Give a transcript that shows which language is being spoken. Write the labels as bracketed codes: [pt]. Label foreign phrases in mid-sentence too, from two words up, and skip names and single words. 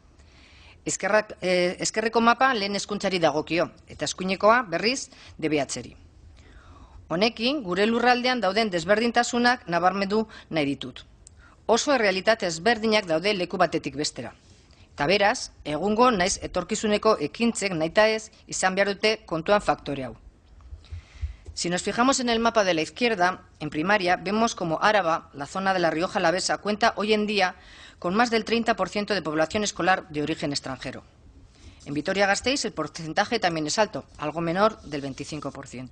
[eu] Ezkerreko mapa lehen hezkuntzari dagokio, eta eskuinekoa berriz DBH-ri. Honekin, gure lurraldean dauden desberdintasunak nabarmendu nahi ditut. Oso errealitate ezberdinak daude leku batetik bestera. Eta beraz, egungo naiz etorkizuneko ekintzek nahita ez izan behar dute kontuan faktore hau. [es] Si nos fijamos en el mapa de la izquierda, en primaria, vemos como Áraba, la zona de la Rioja Alavesa, cuenta hoy en día con más del 30% de población escolar de origen extranjero. En Vitoria-Gasteiz el porcentaje también es alto, algo menor del 25%.